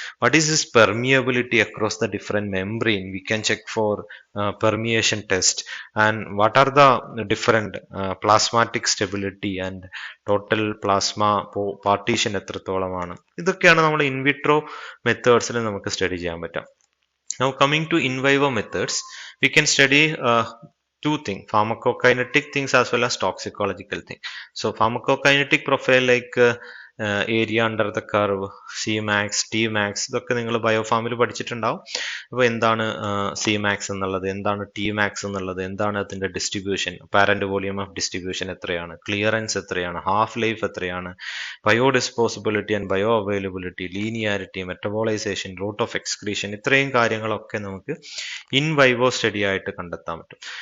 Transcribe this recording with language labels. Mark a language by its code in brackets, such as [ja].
[en] What is this permeability across the different membrane, we can check for permeation test. And what are the different plasmatic stability and total plasma partition [ml] എത്രത്തോളമാണ്. ഇതൊക്കെയാണ് നമ്മൾ in vitro മെത്തേഡ്സിൽ നമുക്ക് study ചെയ്യാൻ പറ്റും. [en] Now coming to in vivo methods, we can study two things, pharmacokinetic things as well as toxicological things. So pharmacokinetic profile like area under the curve, C max, T max, [ml] ഇതൊക്കെ നിങ്ങൾ ബയോഫാമിൽ പഠിച്ചിട്ടുണ്ടാവും. അപ്പോൾ എന്താണ് C max എന്നുള്ളത്, എന്താണ് T max എന്നുള്ളത്, എന്താണ് അതിന്റെ distribution, parent volume of distribution എത്രയാണ്, ക്ലിയറൻസ് എത്രയാണ്, ഹാഫ് ലൈഫ് എത്രയാണ്, bio ഡിസ്പോസിബിലിറ്റി and bio availability, linearity, മെറ്റബോളൈസേഷൻ, root of excretion, ഇത്രയും കാര്യങ്ങളൊക്കെ നമുക്ക് ഇൻ വൈവോ സ്റ്റഡി ആയിട്ട് കണ്ടെത്താൻ പറ്റും.